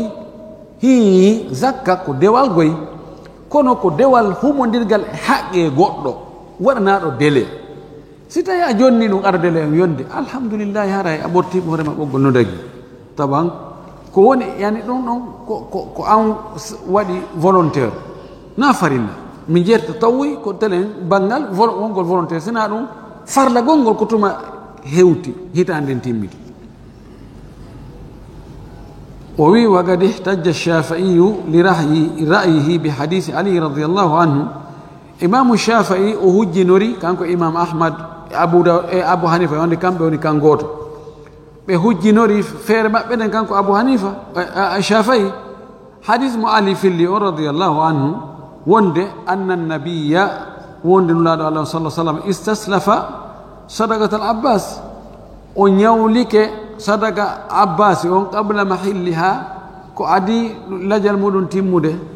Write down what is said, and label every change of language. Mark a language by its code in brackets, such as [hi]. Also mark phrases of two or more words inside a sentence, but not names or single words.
[ff] hi zakka ko dewal goyi kono ko dewal humodirgal e haqqe goɗɗo waɗanaɗo délai si tawi a jonni ɗum aɗa délai on yonde alhamdulillahi haray a ɓorti hoorema ɓoggol no dagi taban ko woni yani ɗum ɗon ko an waɗi volontaire na farilla mi jerta tawwi ko telen banggal wongol volontaire sina ɗum farla gongol ko tuma hewti hitanden timmiti o wi [ar] وقد احتج الشافعي لرأيه بحديث علي رضي الله عنه إمام الشافعي [ff] o hujjinori kanko [ar] imam ahmad [ff] abu hanifa wonde kamɓe woni kan goto ɓe hujjinori feere maɓɓe ɗen kanko abu hanifa shafi'i hadis mo ali filli o [ar] رضي الله عنه [ff] wonde [ar] أن النبي [ff] wonde nulaɗo [ar] الله صلى سلم استسلف صدقة العباس [ff] o ñawlike sadaka abbasi on [ar] قبل محلها [ff] ko adi lajal muɗum timmude